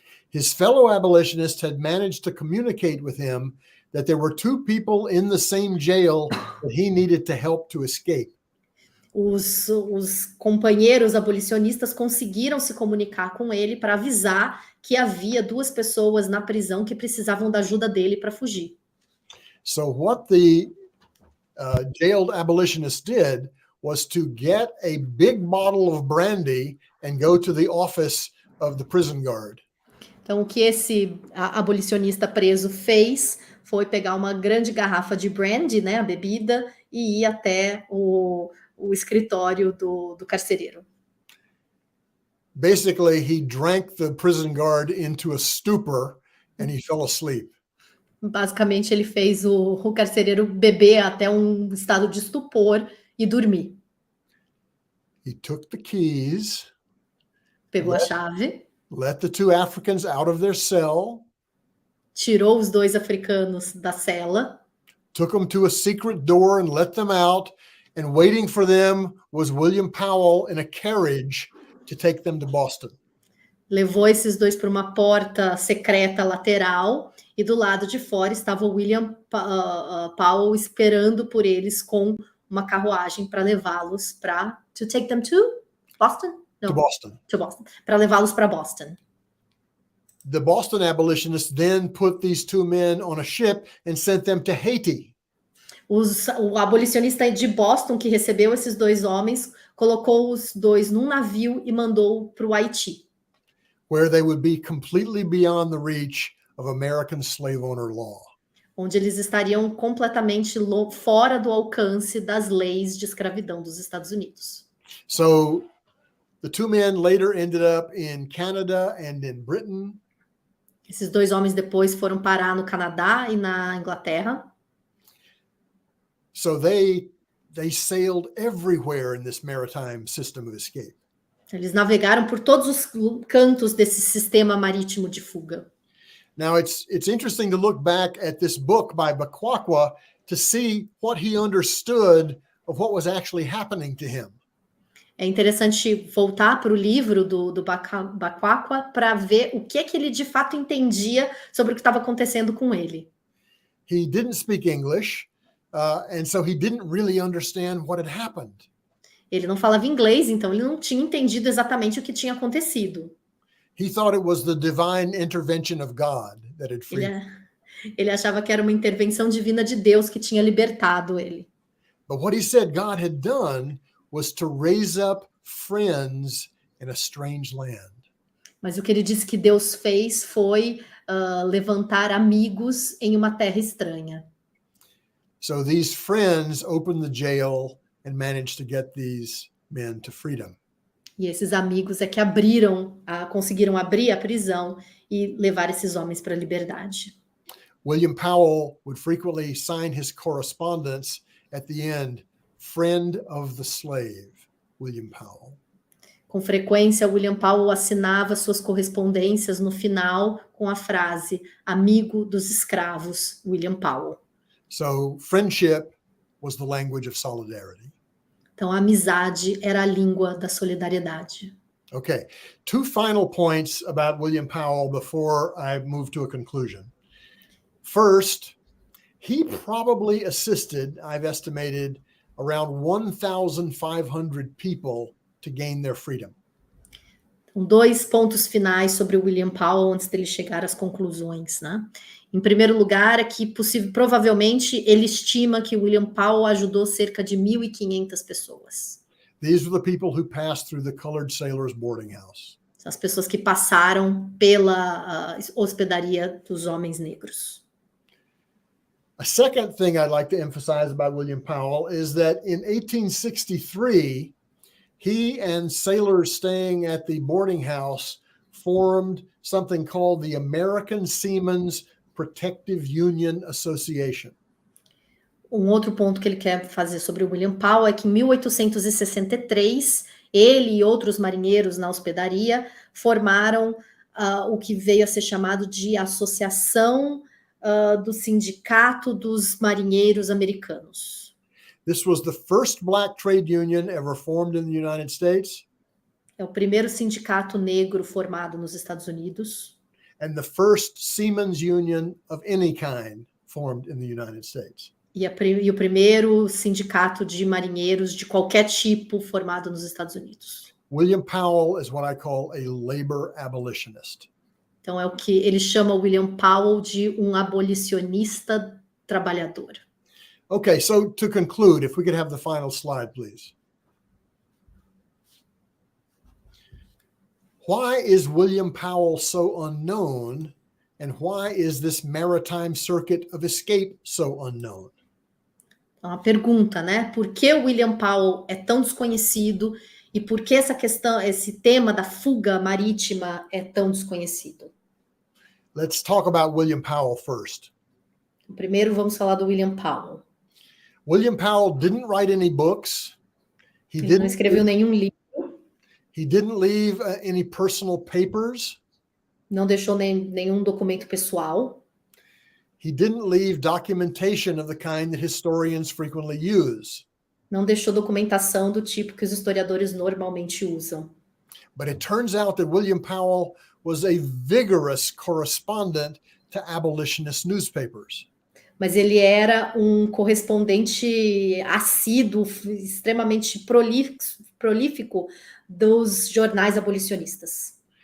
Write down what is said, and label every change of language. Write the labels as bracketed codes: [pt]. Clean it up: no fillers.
[en] His fellow abolitionists had managed to communicate with him that there were two people in the same jail that he needed to help to escape. [pt] Os companheiros abolicionistas conseguiram se comunicar com ele para avisar que havia duas pessoas na prisão que precisavam da ajuda dele para fugir. [en] So what the jailed abolitionist did was to get a big bottle of brandy and go to the office of the prison guard. [pt] Então, o que esse abolicionista preso fez foi pegar uma grande garrafa de brandy, né, a bebida, e ir até o escritório do carcereiro. [en] Basically, he drank the prison guard into a stupor and he fell asleep. [pt] Basicamente, ele fez o carcereiro beber até um estado de estupor e dormir. [en] He took the keys, [pt] Pegou a chave, [en] let the two Africans out of their cell, [pt] tirou os dois africanos da cela, [en] took them to a secret door and let them out, and waiting for them was William Powell in a carriage to take them to Boston. [pt] levou esses dois para uma porta secreta lateral e do lado de fora estava o William Powell esperando por eles com uma carruagem para levá-los para [en] to take them to Boston? No, To Boston. to Boston. [pt] Para levá-los para Boston. [en] The Boston abolitionists then put these two men on a ship and sent them to Haiti. [pt] O abolicionista de Boston que recebeu esses dois homens colocou os dois num navio e mandou para o Haiti, [en] where they would be completely beyond the reach of American slave owner law. [pt] onde eles estariam completamente fora do alcance das leis de escravidão dos Estados Unidos. [en] So the two men later ended up in Canada and in Britain. [pt] Esses dois homens depois foram parar no Canadá e na Inglaterra. [en] So they sailed everywhere in this maritime system of escape. [pt] Eles navegaram por todos os cantos desse sistema marítimo de fuga. [en] Now it's interesting to look back at this book by Bakwakwa to see what he understood of what was actually happening to him. [pt] É interessante voltar para o livro do Bakwakwa para ver o que ele de fato entendia sobre o que estava acontecendo com ele. [en] He didn't speak English, and so he didn't really understand what had happened. [pt] Ele não falava inglês, então ele não tinha entendido exatamente o que tinha acontecido. [en] He thought it was the divine intervention of God that had freed him. [pt] Ele achava que era uma intervenção divina de Deus que tinha libertado ele. [en] But what he said God had done was to raise up friends in a strange land. [pt] Mas o que ele disse que Deus fez foi levantar amigos em uma terra estranha. [en] So these friends opened the jail and managed to get these men to freedom. [pt] E esses amigos é que conseguiram abrir a prisão e levar esses homens para a liberdade. [en] William Powell would frequently sign his correspondence at the end, friend of the slave, William Powell. [pt] Com frequência, William Powell assinava suas correspondências no final com a frase amigo dos escravos, William Powell. [en] So friendship was the language of solidarity. [pt] Então, a amizade era a língua da solidariedade. [en] Okay, two final points about William Powell before I move to a conclusion. First, he probably assisted, I've estimated, around 1,500 people to gain their freedom. [pt] Então, dois pontos finais sobre o William Powell antes dele chegar às conclusões, né? Em primeiro lugar, é que provavelmente ele estima que William Powell ajudou cerca de 1.500 pessoas. [en] These were the people who passed through the colored sailors' boarding house. [pt] São as pessoas que passaram pela hospedaria dos homens negros. [en] A second thing I'd like to emphasize about William Powell is that in 1863, he and sailors staying at the boarding house formed something called the American Seamen's Protective Union Association. [pt] Outro ponto que ele quer fazer sobre o William Powell é que em 1863, ele e outros marinheiros na hospedaria formaram o que veio a ser chamado de Associação do Sindicato dos Marinheiros Americanos. [en] This was the first black trade union ever formed in the United States. [pt] É o primeiro sindicato negro formado nos Estados Unidos. [en] And the first seamen's union of any kind formed in the United States. [pt] E o primeiro sindicato de marinheiros de qualquer tipo formado nos Estados Unidos. [en] William Powell is what I call a labor abolitionist. [pt] Então é o que ele chama William Powell de um abolicionista trabalhador. [en] Okay, so to conclude, if we could have the final slide, please. Why is William Powell so unknown, and why is this maritime circuit of escape so unknown? [pt] Então, a pergunta, né? Por que o William Powell é tão desconhecido e por que essa questão, esse tema da fuga marítima é tão desconhecido? [en] Let's talk about William Powell first. [pt] Primeiro vamos falar do William Powell. [en] William Powell didn't write any books. [pt] Ele não escreveu nenhum livro. [en] He didn't leave any personal papers. [pt] Não deixou nenhum documento pessoal. [en] He didn't leave documentation of the kind that historians frequently use. [pt] Não deixou documentação do tipo que os historiadores normalmente usam. [en] But it turns out that William Powell was a vigorous correspondent to abolitionist newspapers. [pt] Mas ele era um correspondente assíduo, extremamente prolífico dos jornais abolicionistas.